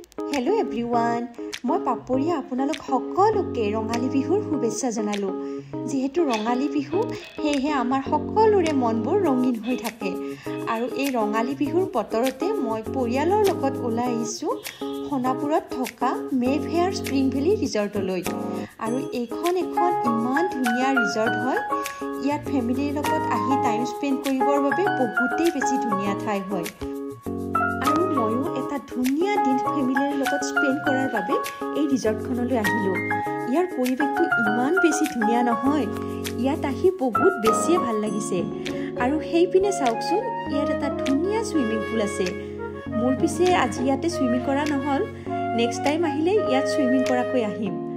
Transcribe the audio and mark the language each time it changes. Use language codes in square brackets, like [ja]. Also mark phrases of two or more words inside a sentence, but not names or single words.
[en] hello everyone [as] মই পাপৰিয়া আপোনালোক সকলোকে ৰঙালী বিহুৰ শুভেচ্ছা জনালোঁ যিহেতু ৰঙালী বিহু হেহে আমাৰ সকলোৰে মনবোৰ ৰঙীন হৈ থাকে আৰু এই ৰঙালী বিহুৰ বতৰতে মই परियाলৰ লগত ওলাই আহিছো সোণাপুৰত থকা মেফেয়াৰ স্প্ৰিং ভেলি ৰিজৰ্টলৈ আৰু এইখন এখন ইমান ধুনীয়া ৰিজৰ্ট হয় ইয়াত ফ্যামিলিৰ লগত আহি [en] time spend [as] কৰিবৰ বাবে বহুতেই বেছি ধুনীয়া ঠাই হয় আৰু ময়ো এটা ধুনীয়া দিন ফ্যামিলিৰ লগত স্পেন্ড কৰাৰ বাবে এই ৰিজৰ্টখনলৈ আহিলো ইয়াৰ পৰিৱেশটো ইমান বেছি ধুনীয়া নহয় ইয়াত আহি বহুত বেছি ভাল লাগিছে আৰু হেইপিনে চাওকচোন ইয়াত এটা ধুনীয়া [en] swimming pool [as] আছে মোৰ পিছে আজি ইয়াতে সুইমিং কৰা নহল [en] next time [as] আহিলে ইয়াত সুইমিং কৰাকৈ আহিম